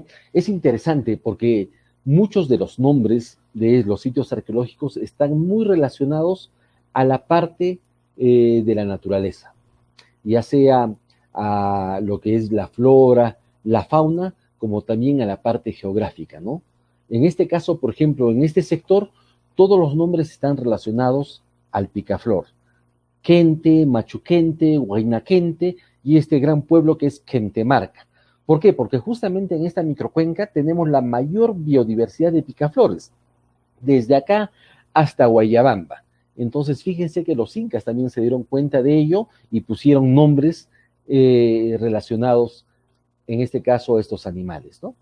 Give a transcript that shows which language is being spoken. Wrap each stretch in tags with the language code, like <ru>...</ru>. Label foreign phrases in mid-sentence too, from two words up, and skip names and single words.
<es>Es interesante porque muchos de los nombres de los sitios arqueológicos están muy relacionados a la parte de la naturaleza, ya sea a lo que es la flora, la fauna, como también a la parte geográfica, ¿no? En este caso, por ejemplo, en este sector, todos los nombres están relacionados al picaflor. Quente, Machuquente, Huaynaquente y este gran pueblo que es Gentemarca. ¿Por qué? Porque justamente en esta microcuenca tenemos la mayor biodiversidad de picaflores, desde acá hasta Guayabamba. Entonces, fíjense que los incas también se dieron cuenta de ello y pusieron nombres relacionados, en este caso, a estos animales, ¿no?</es>